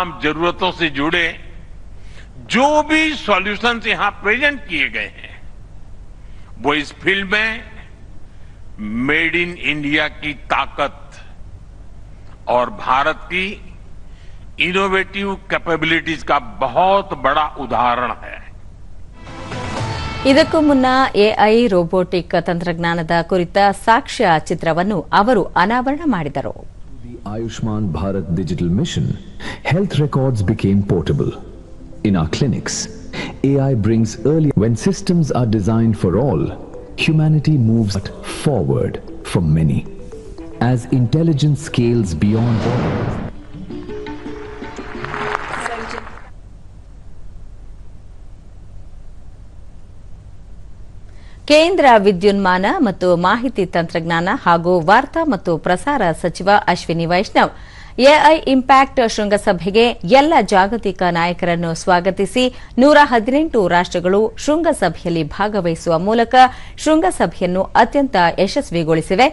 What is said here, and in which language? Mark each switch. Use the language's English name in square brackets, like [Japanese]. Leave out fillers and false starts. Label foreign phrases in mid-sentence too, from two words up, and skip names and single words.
[Hindi] जरूरतों से जुड़े जो भी सॉल्यूशंस यहां प्रेजेंट किए गए हैं, वो इस फील्ड में [English] made in India [Hindi] की ताकत और भारत की [English] innovative capabilities [Hindi] का बहुत बड़ा उदाहरण है. [Kannada] ಇದಕ್ಕೂ ಮುನ್ನ [English] AI robotic [Kannada] ತಂತ್ರಜ್ಞಾನದ ಕುರಿತ ಸಾಕ್ಷ್ಯ ಚಿತ್ರವನ್ನು ಅವರು ಅನಾವರಣ ಮಾಡಿದರು. [English] Ayushman Bharat Digital Mission, health records became portable. In our clinics, AI brings early. When systems are designed for all, humanity moves forward for many. As intelligence scales beyond borders. [Kannada] ಕೇಂದ್ರ ವಿದ್ಯುನ್ಮಾನ ಮತ್ತು ಮಾಹಿತಿ ತಂತ್ರಜ್ಞಾನ ಹಾಗೂ ವಾರ್ತಾ ಮತ್ತು ಪ್ರಸಾರ ಸಚಿವ ಅಶ್ವಿನಿ ವೈಷ್ಣವ್ ಎಐ ಇಂಪ್ಯಾಕ್ಟ್ ಶೃಂಗಸಭೆಗೆ ಎಲ್ಲ ಜಾಗತಿಕ ನಾಯಕರನ್ನು ಸ್ವಾಗತಿಸಿ 118 ರಾಷ್ಟ್ರಗಳು ಶೃಂಗಸಭೆಯಲ್ಲಿ ಭಾಗವಹಿಸುವ ಮೂಲಕ ಶೃಂಗಸಭೆಯನ್ನು ಅತ್ಯಂತ ಯಶಸ್ವಿಗೊಳಿಸಿವೆ.